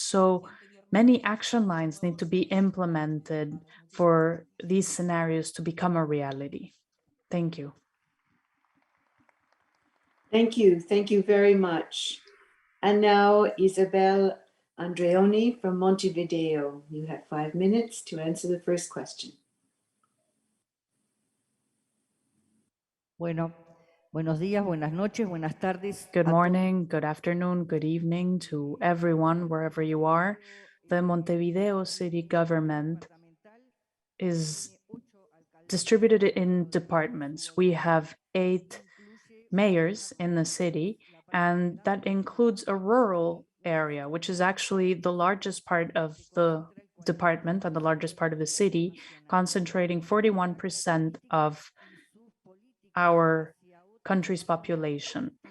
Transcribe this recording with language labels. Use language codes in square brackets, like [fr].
[en] So many action lines need to be implemented for these scenarios to become a reality. Thank you. Thank you. Thank you very much. And now Isabel Andreoni from Montevideo. You have 5 minutes to answer the first question. [es] Bueno, buenos días, buenas noches, buenas tardes. [en] Good morning, good afternoon, good evening to everyone, wherever you are. The Montevideo city government is distributed in departments. We have 8 mayors in the city, and that includes a rural area, which is actually the largest part of the department and the largest part of the city, concentrating 41% of our country's population.